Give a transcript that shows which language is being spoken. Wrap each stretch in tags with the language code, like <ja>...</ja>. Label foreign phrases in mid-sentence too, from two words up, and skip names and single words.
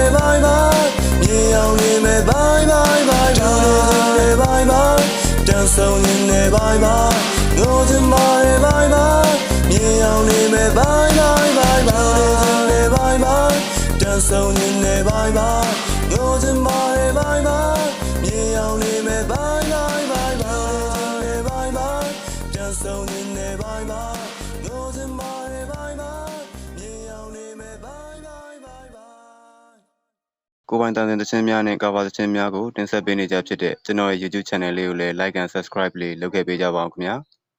<en>bye bye</en> <my>မြေအောင်နေမယ်</my> <en>bye bye bye</en> <my>တူနေခြင်းနဲ့</my> <en>bye bye</en> <my>တန်ဆုံခြင်းနဲ့</my> <en>bye bye</en> <my>ငိုစင် မာရဲ့</my> <en>bye bye</en> <my>မြေအောင်နေမယ်</my> <en>bye bye bye bye</en> <my>တူနေခြင်းနဲ့</my> <en>bye bye</en> <my>တန်ဆုံခြင်းနဲ့</my> <en>bye bye</en> <my>ငိုစင်မာရဲ့</my> <en>bye bye</en> <my>မြေအောင်နေမယ်</my> <en>bye bye bye bye so in the bye bye goes in my bye bye</en> <my>မြေအောင်နေမယ်</my> <en>bye bye bye bye</en> <my>ကိုပိုင်တန်တဲ့သချင်းများနဲ့ကာဗာသချင်းများကိုတင်ဆက်ပေးနေကြဖြစ်တဲ့ကျွန်တော်ရဲ့ YouTube channel လေးကိုလည်း</my> <en>like and subscribe</en> <my>လေးလုပ်ခဲ့ပေးကြပါအောင်ခင်ဗျာ</my>